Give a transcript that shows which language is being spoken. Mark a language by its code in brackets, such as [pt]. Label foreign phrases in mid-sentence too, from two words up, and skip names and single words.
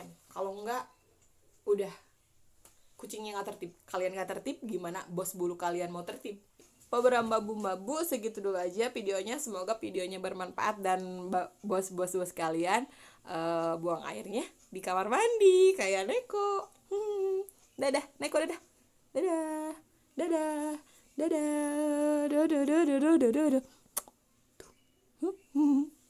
[id] Kalau enggak, udah kucingnya nggak tertib, kalian nggak tertib, gimana bos bulu kalian mau tertib? Babu segitu dulu aja videonya. Semoga videonya bermanfaat dan bos kalian buang airnya di kamar mandi kayak Neko. Dadah Neko, dadah dadah dadah dadah dadah dadah dadah dadah.